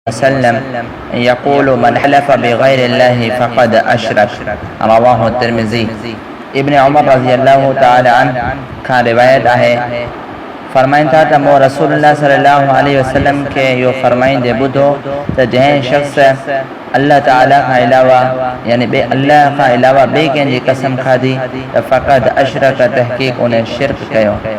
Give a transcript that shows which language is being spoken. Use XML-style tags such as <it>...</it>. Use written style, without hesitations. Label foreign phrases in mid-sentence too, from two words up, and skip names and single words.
<ar>وسلم يقول من حلف بغير الله فقد أشرك، رواه الترمذي.</ar> <sd>इब्न उमर</sd> <ar>رضي الله تعالى عنه</ar> <sd>खां रिवायत आहे, फरमाइनि था त मूं रसूलुल्लाह</sd> <ar>صلى الله عليه وسلم</ar> <sd>खे इहो फरमाईंदे ॿुधो त जंहिं शख़्स अल्लाह ताला खां अलावा यानी अल्लाह खां अलावा ॿिए कंहिंजी कसम खाधी त</sd> <ar>فقد أشرك,</ar> <sd>तहक़ीक़ उन शिरक कयो।</sd>